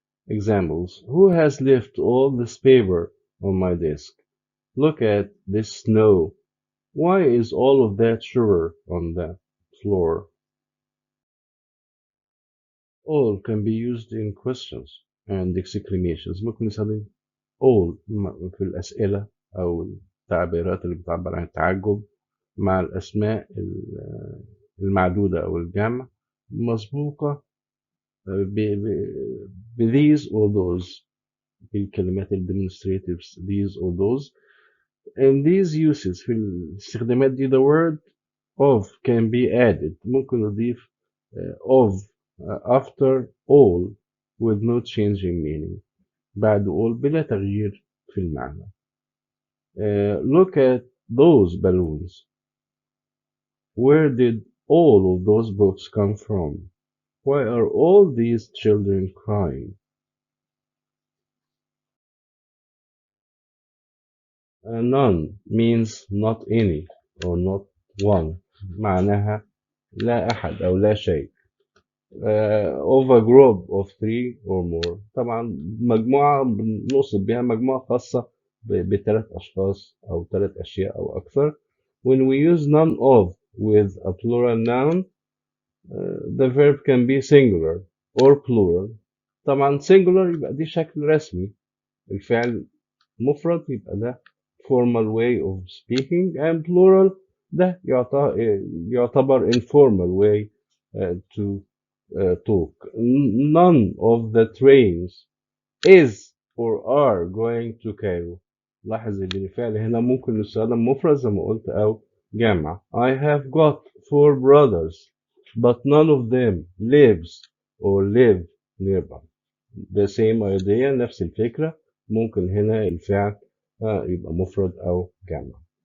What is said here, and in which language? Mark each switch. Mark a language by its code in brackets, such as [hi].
[en] Examples: Who has left all this paper on my desk? Look at this snow. Why is all of that sugar on the floor? All can be used in questions and exclamations. [ar] ممكن نستخدم all في الأسئلة أو التعبيرات اللي بتعبر عن التعجب مع الأسماء المعدودة أو الجمع مسبوقة ب these or those، بالكلمات demonstratives these or those. [en] In these uses [ar] في الاستخدامات دي [en] the word of can be added. [ar] ممكن نضيف [en] of after all with no change in meaning. [ar] بعد all بلا تغيير في المعنى. [en] Look at those balloons. Where did all of those books come from? Why are all these children crying? None means not any or not one. [ar] معناها لا أحد أو لا شيء. [en] Of a group of three or more. [ar] طبعا مجموعة بنقصد بها مجموعة خاصة بثلاث أشخاص أو ثلاث أشياء أو أكثر. [en] When we use none of with a plural noun, the verb can be singular or plural. طبعا singular [ar] يبقى دي شكل رسمي، الفعل مفرد يبقى ده [en] formal way of speaking، and plural [ar] ده يعتبر [en] informal way to talk. None of the trains is or are going to Cairo. [ar] لاحظ ان الفعل هنا ممكن يستخدم مفرد زي ما قلت او جمع. [en] I have got four brothers but none of them lives or live nearby. the same idea، [ar] نفس الفكرة. ممكن هنا الفعل يبقى مفرد أو جمع.